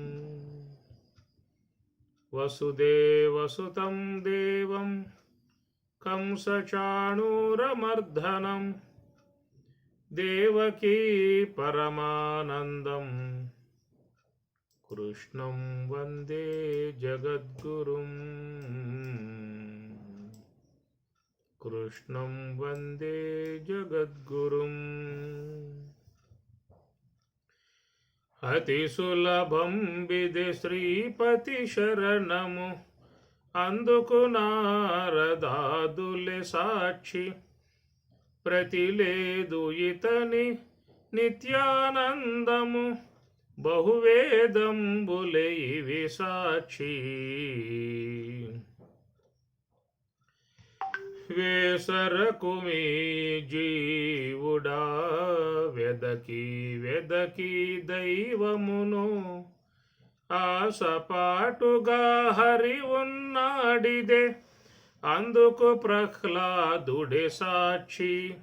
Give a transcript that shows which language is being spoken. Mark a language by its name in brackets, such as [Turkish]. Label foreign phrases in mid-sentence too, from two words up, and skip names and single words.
[Sanskrit] वसुदेवसुतं देवं कंसचाणूरमर्दनं देवकी परमानन्दं कृष्णं वन्दे जगद्गुरुम्। कृष्णं वन्दे जगद्गुरुम्। [Telugu] అతిసులభం విధి శ్రీపతిశరణము అందుకు నారదాదులే సాక్షి ప్రతిలేదు ఇతని నిత్యానందము బహువేదంబులే ఇవి సాక్షి వేసరకుమి జీవుడా వెదకి వెదకి దైవమును ఆసపాటుగా హరి ఉన్నాడిదే అందుకు ప్రహ్లాదుడే సాక్షి